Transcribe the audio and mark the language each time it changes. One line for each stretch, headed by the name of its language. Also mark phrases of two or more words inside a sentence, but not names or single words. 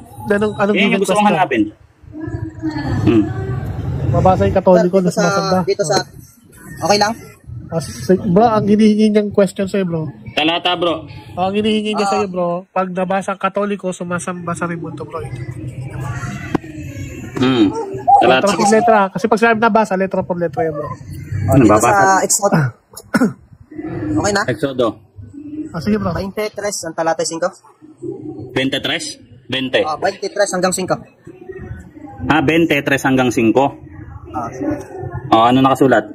Filipino: Anong yung gusto kong hanapin. Mabasa yung Katoliko na sumasamba. Dito sa... Okay lang? Bro, ang hinihingi niyang question sa'yo, bro. Talata, bro. Ang hinihingi niya sa'yo, bro, pag nabasa ang Katoliko, sumasamba sa rebulto, bro.
Spanish: Letra por letra.
Filipino: Kasi pag sinabi nabasa,
Spanish: letra por letra
Filipino: yan, bro. Dito sa Exodo. Okay na? Exodo. Sige, bro. 23 ang talata 5. 23? 20. 23 hanggang 5. 23 hanggang 5. Ano nakasulat?